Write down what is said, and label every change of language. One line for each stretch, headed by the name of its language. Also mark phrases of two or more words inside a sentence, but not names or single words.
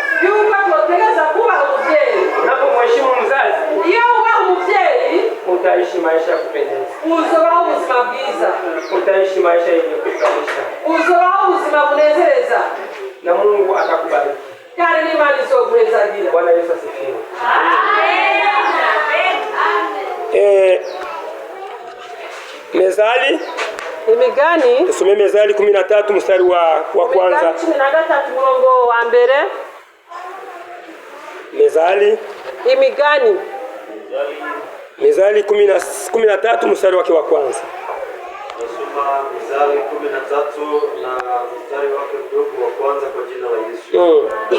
Rundi: yuko twotegereza kubaha umuvyeyi.
Swahili: Unapomheshimu mzazi,
Rundi: Iyo wubaha umuvyeyi
Swahili: utaishi maisha ya kupendeza,
Rundi: uzobaho ubuzima bwiza,
Swahili: utaishi maisha yenye kufurahisha,
Rundi: uzobaho ubuzima bunezereza,
Swahili: na Mungu atakubariki.
Rundi: kandi n'Imana izoguhezagira.
Swahili: Bwana Yesu asifiwe. Mezali,
Rundi: Imigani
Swahili: tusome Mezali 13 mstari wa kwanza.
Rundi: 13 murongo wa mbere.
Swahili: Mezali Mizali 13 mstari wake wa kwanza. nasoma Mizali 13 na mstari wake mdogo wa kwanza kwa jina la Yesu.